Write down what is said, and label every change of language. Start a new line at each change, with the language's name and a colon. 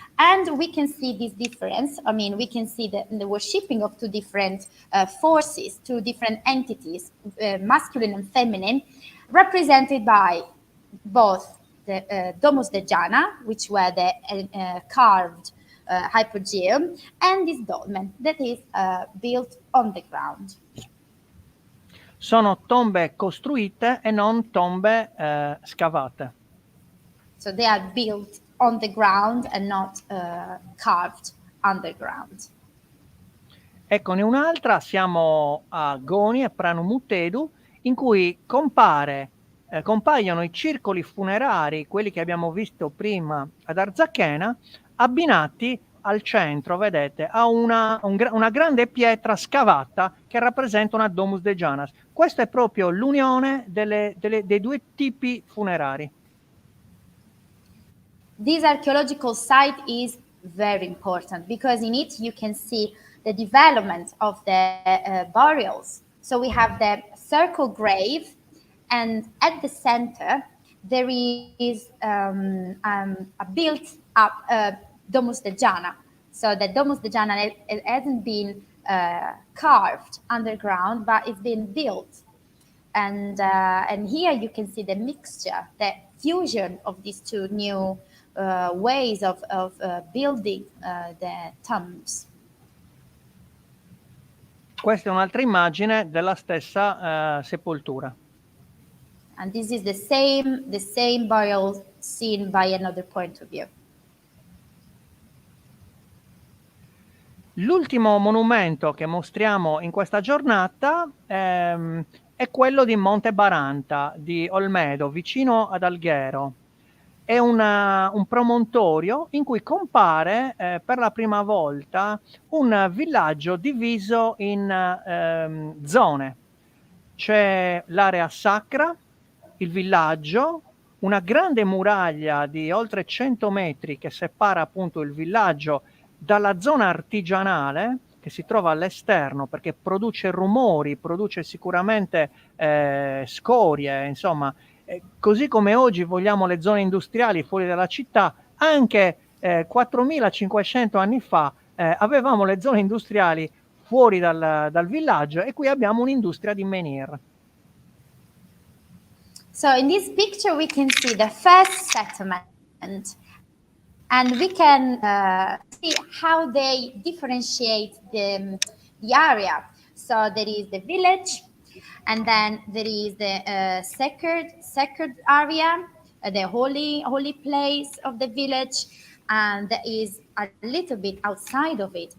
English: And we can see this difference. I mean, we can see the worshipping of two different forces, two different entities, masculine and feminine, represented by both the Domus Dejana, which were the carved hypogeum, and this dolmen that is built on the ground.
Italian: Sono tombe costruite e non tombe scavate.
English: So they are built on the ground and not carved underground.
Italian: Eccone un'altra, siamo a Goni e Pranumutedu, in cui compaiono i circoli funerari, quelli che abbiamo visto prima ad Arzachena, abbinati al centro, vedete, a una grande pietra scavata che rappresenta una Domus Dejanas. Questa è proprio l'unione dei due tipi funerari.
English: This archaeological site is very important because in it you can see the development of the burials. So we have the circle grave, and at the center there is a built-up Domus Dejana. So the Domus Dejana hasn't been carved underground, but it's been built. And here you can see the mixture, the fusion of these two new ways of building the tombs.
Italian: Questa è un'altra immagine della stessa sepoltura.
English: And this is the same burial seen by another point of view.
Italian: L'ultimo monumento che mostriamo in questa giornata è quello di Monte Baranta di Olmedo, vicino ad Alghero. È un promontorio in cui compare per la prima volta un villaggio diviso in zone. C'è l'area sacra, il villaggio, una grande muraglia di oltre 100 metri che separa appunto il villaggio dalla zona artigianale che si trova all'esterno, perché produce rumori, produce sicuramente scorie, insomma. Così come oggi vogliamo le zone industriali fuori dalla città, anche 4500 anni fa avevamo le zone industriali fuori dal villaggio, e qui abbiamo un'industria di menhir.
English: So in this picture we can see the first settlement, and we can see how they differentiate the area. So there is the village, and then there is the sacred area, the holy place of the village, and there is a little bit outside of it.